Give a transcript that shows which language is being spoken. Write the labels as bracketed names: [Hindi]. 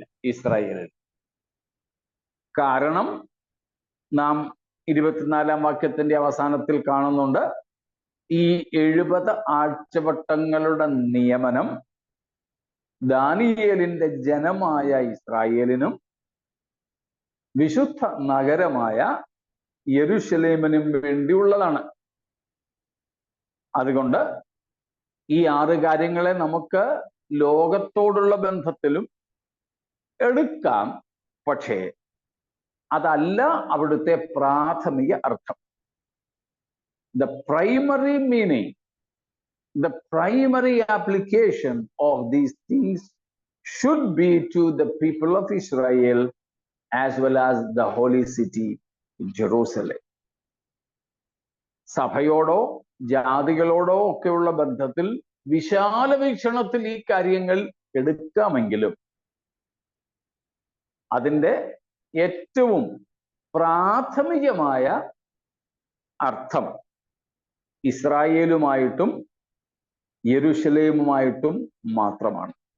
[Malayalam] ഇസ്രായേലിൽ. കാരണം നാം 24-ാം വാക്യത്തിന്റെ അവസാനത്തിൽ കാണുന്നുണ്ട്, ഈ 70 ആഴ്ചവട്ടങ്ങളുടെ നിയമനം ദാനിയേലിന്റെ ജനമായ ഇസ്രായേലിനും വിശുദ്ധ നഗരമായ യെരൂശലേമിനും വേണ്ടിയുള്ളതാണ്. അതുകൊണ്ട് ഈ 6 കാര്യങ്ങളെ നമുക്ക് ലോകത്തോടുള്ള ബന്ധത്തിലും എടുക്കാം. പക്ഷേ അതല്ല അവിടുത്തെ പ്രാഥമിക അർത്ഥം. [English] The primary meaning, the primary application of these things should be to the people of Israel as well as the holy city Jerusalem. [Malayalam] സഭയോടോ ജാതികളോടോ ഒക്കെയുള്ള ബന്ധത്തിൽ വിശാല വീക്ഷണത്തിൽ ഈ കാര്യങ്ങൾ എടുക്കാമെങ്കിലും അതിൻ്റെ ഏറ്റവും പ്രാഥമികമായ അർത്ഥം ഇസ്രായേലുമായിട്ടും യെരൂശലേമുമായിട്ടും മാത്രമാണ്.